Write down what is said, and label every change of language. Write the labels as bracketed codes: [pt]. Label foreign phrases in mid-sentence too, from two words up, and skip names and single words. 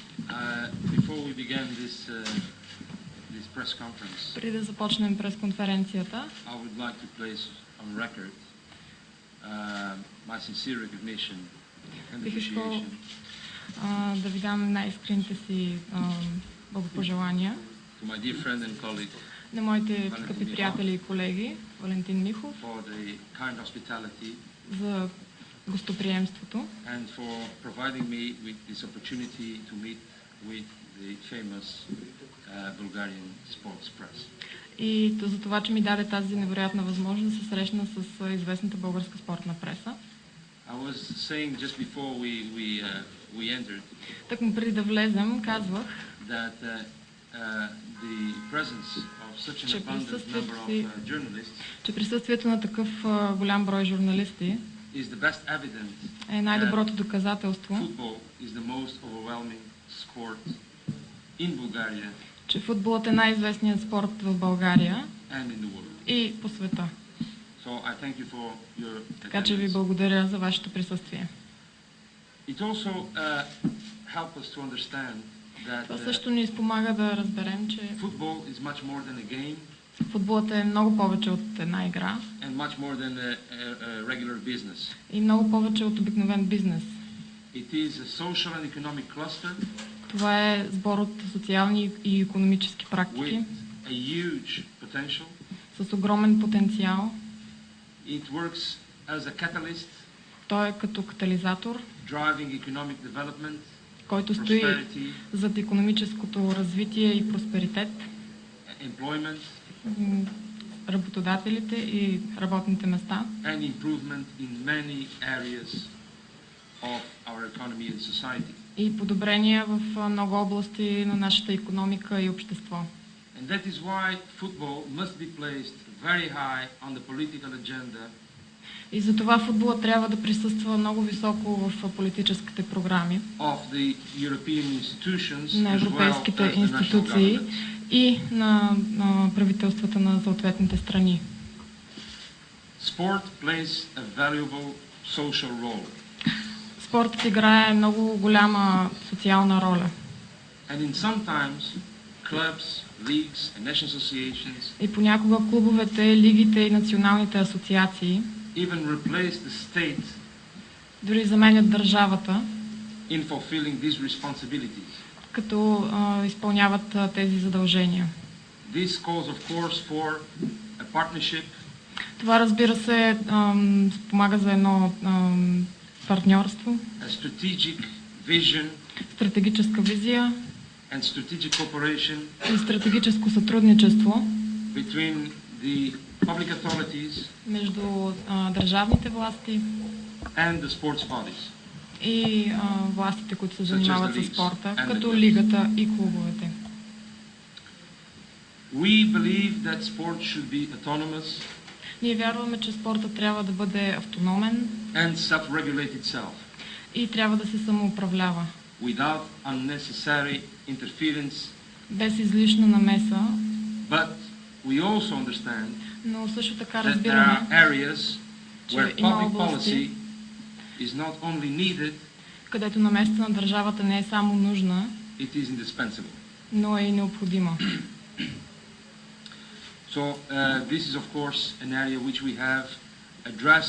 [en] Before we begin this press conference, [bg] преди да започнем пресконференцията, [en] I would like to place on record my sincere recognition and [bg] бих искал [en] appreciation [bg] да ви дам най-искрените си благопожелания [en] to my dear friend and colleague [bg] на моите скъпи приятели и колеги Валентин Михов [en] for the kind hospitality [bg] за гостоприемството [en] and for providing me with this opportunity to meet with the famous Bulgarian sports press. [bg] и за това, че ми даде тази невероятна възможност да се срещна с известната българска спортна преса. [en] I was saying just before we entered [bg] Тъкмо преди да влезем, казвах, [en] that the presence of such an abundant number of journalists [bg] че присъствието на такъв голям брой журналисти [en] is the best evidence [bg] е най-доброто доказателство, [en] football is the most overwhelming sport in Bulgaria [bg] че футболът е най-известният спорт в България [en] and in the world. [bg] и по света. [en] So I thank you for your [bg] Така че ви благодаря за вашето присъствие. [en] It also helps us to understand that [bg] Това също ни спомага да разберем, че [en] football is much more than a game [bg] футболът е много повече от една игра [en] and much more than a regular business. [bg] и много повече от обикновен бизнес. [en] It is a social and economic cluster [bg] Това е сбор от социални и икономически практики [en] with a huge potential. [bg] с огромен потенциал. [en] It works as a catalyst, [bg] Той е като катализатор, [en] driving economic development, [bg] който стои [en] prosperity, [bg] зад икономическото развитие и просперитет, [en] employment, [bg] работодателите и работните места [en] and improvement in many areas of our economy and society. [bg] и подобрения в много области на нашата икономика и общество. [en] And that is why football must be placed very high on the political agenda [bg] И затова футболът трябва да присъства много високо в политическите програми [en] of the European institutions [bg] на [en] as well [bg] европейските [en] as the national [bg] институции [en] governments. [bg] и на правителствата на съответните страни. [en] Sport plays a valuable social role. [bg] Спортът играе много голяма социална роля. [en] And in sometimes clubs, leagues and national associations [bg] И понякога клубовете, лигите и националните асоциации [en] even replace the state [bg] дори заменят държавата, [en] in fulfilling these responsibilities. [bg] като изпълняват тези задължения. [en] This calls of course for a partnership, [bg] Това, разбира се, спомага за едно партньорство, [en] a strategic vision [bg] стратегическа визия [en] and strategic cooperation [bg] и стратегическо сътрудничество [en] between the public authorities [bg] между държавните власти [en] and the sports bodies. [bg] и властите, които се занимават с спорта, като [en] the [bg] лигата и клубовете. [en] We believe that sport should be autonomous [bg] Ние вярваме, че спортът трябва да бъде автономен [en] and self-regulate itself [bg] и трябва да се самоуправлява, [en] without unnecessary interference, [bg] без излишна намеса, [en] but we also understand [bg] но също така [en] that there [bg] разбираме, [en] are areas [bg] че [en] where [bg] има [en] public [bg] области, [en] policy is not only needed, [bg] където намесата на държавата не е само нужна, [en] it is indispensable. [bg] но е и необходима. [en] So this is of course an area which we have addressed